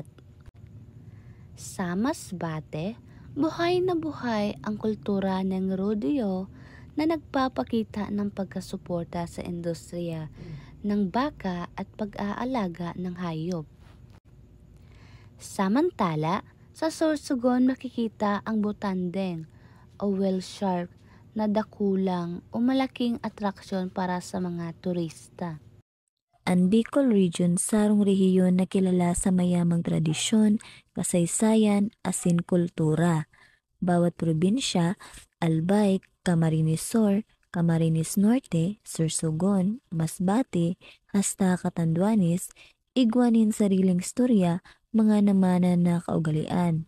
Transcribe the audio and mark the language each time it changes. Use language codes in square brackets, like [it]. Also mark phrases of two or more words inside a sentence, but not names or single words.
[tl] Sa Masbate, buhay na buhay ang kultura ng rodeo na nagpapakita ng pagkasuporta sa industriya ng baka at pag-aalaga ng hayop. Samantala, sa Sorsogon makikita ang butandeng o whale shark na dakulang o malaking atraksyon para sa mga turista. [bik] Ang Bicol Region sarong rehiyon na kilala sa mayamang tradisyon, kasaysayan, asin kultura. Bawat probinsya, Albay, Camarines Sur, Camarines Norte, Sorsogon, Masbate, hasta Catanduanes, igwanin sariling istorya, mga namanan na kaugalian.